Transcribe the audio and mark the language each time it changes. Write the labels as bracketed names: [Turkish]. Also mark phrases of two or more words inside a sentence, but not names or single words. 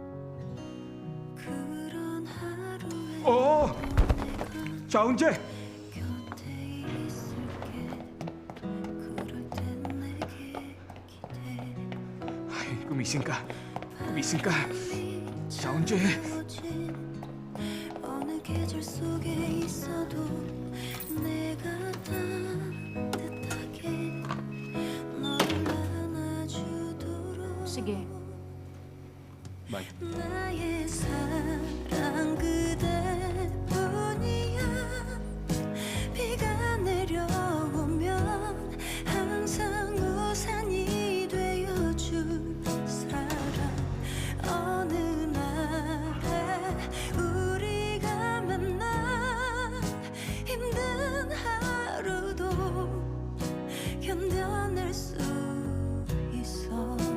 [Filipino] Oo! Chaunje! Ay, gumising ka. Gumising ka. Chaunje! [Korean] 어느 계절 속에 있어도 내가 따뜻하게 너를 안아주도록 [Filipino] Sige. [English] Bye. [Korean] 나의 사랑 그대뿐이야 비가 내려오면 항상 우산이 되어줄 사람 어느 날에 우리가 만나 힘든 하루도 견뎌낼 수 있어